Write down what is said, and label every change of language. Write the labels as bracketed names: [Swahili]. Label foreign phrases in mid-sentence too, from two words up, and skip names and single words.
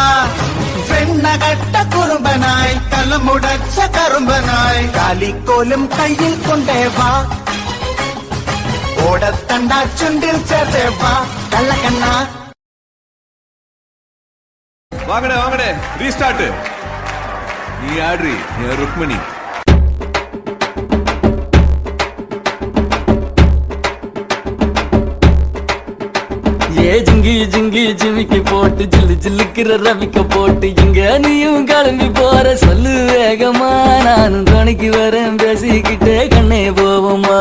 [Malayalam] വെണ്ണകട്ട കുറുമ്പനായി കലമുടച്ച കറുമ്പനായി കാലിക്കോലും കയ്യിൽ കൊണ്ടേവാ. ഓടത്തണ്ട ചുണ്ടിൽ ചേർത്തേവാ കള്ളക്കണ്ണ. വാങ്ങണേ വാങ്ങണേ റീസ്റ്റാർട്ട്. നീ ആഡ്രി, ഞാൻ രുക്മിണി. [Tamil] ஏ ஜிங்கி ஜிங்கி ஜிமிக்கி போட்டு ஜில்லு ஜில்லுக்கிற ரவிக்க போட்டு இங்க நீயும் கிளம்பி போற சொல்லு வேகமா. நானும் துணைக்கு வரேன் பேசிக்கிட்டே கண்ணே போவோமா.